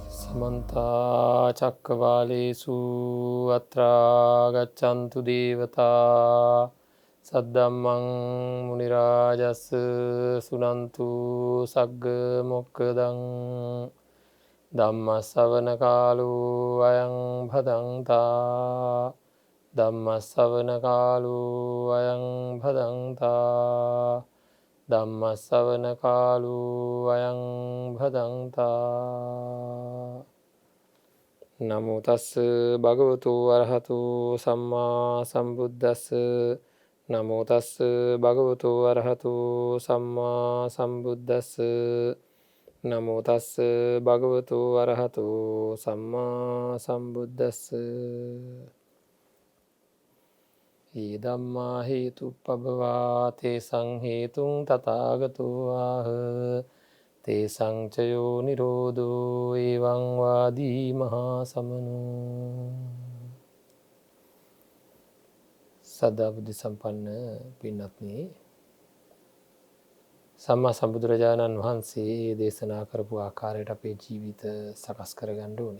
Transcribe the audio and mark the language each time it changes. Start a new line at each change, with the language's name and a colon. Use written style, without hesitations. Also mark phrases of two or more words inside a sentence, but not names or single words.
Pali: समन्ता चक्रवालेषु अत्रा गच्छन्तु देवता सद्धम्मं मुनिराजस् सुनन्तु सग्ग मोक्खदं ධම්මස්සවන කාලෝ අයං භදංතා ධම්මස්සවන කාලෝ අයං භදංතා ධම්මස්සවන කාලෝ අයං භදංතා නමෝ තස්ස භගවතු අරහතු සම්මා සම්බුද්දස්ස නමෝ තස්ස භගවතු අරහතු සම්මා සම්බුද්දස්ස නමෝ තස්ස භගවතු අරහතු සම්මා සම්බුද්දස්ස ඊදම්මා හේතුප්පබවා තේසං හේතුං තථාගතෝ ආහ තේසං චයෝ නිරෝධෝ එවං වාදී මහා සමනෝ.
Sinhala: සදා බුද්ධ සම්පන්න පින්වත්නි, සම්මා සම්බුදුරජාණන් වහන්සේ දේශනා කරපු ආකාරයට අපේ ජීවිත සකස් කරගන්න ඕනේ.